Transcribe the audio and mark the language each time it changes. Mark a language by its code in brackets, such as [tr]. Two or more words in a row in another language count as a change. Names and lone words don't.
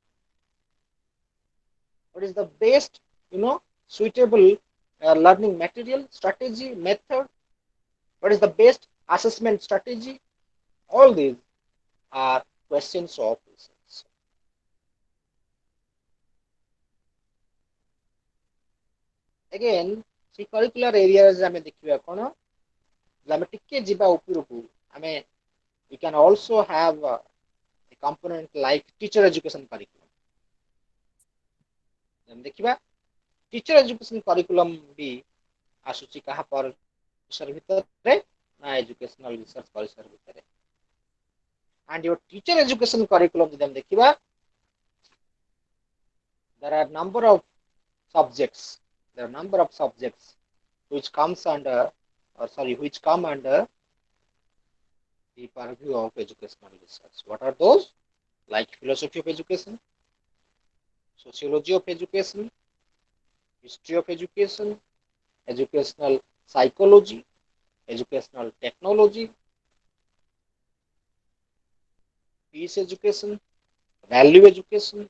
[en] What is the best, suitable learning material, strategy, method? What is the best assessment strategy? All these are questions of research. Again, see curricular areas [or] ଆମେ ଦେଖିବା କ'ଣ ଆମେ ଟିକେ ଯିବା ଉପରକୁ ଆମେ [en] we can also have a component like teacher education curriculum. [or] ଆମେ ଦେଖିବା [en] teacher education curriculum [or] ବି ଆସୁଛି କାହା ପରିସର ଭିତରେ ନା [en] educational research [or] ପରିସର ଭିତରେ. [en] And your teacher education curriculum [or] ଯଦି ଆମେ ଦେଖିବା [en] there are number of subjects. There are number of subjects which comes under, which come under the purview of educational research. What are those? Like philosophy of education, sociology of education, history of education, educational psychology, educational technology, peace education, value education.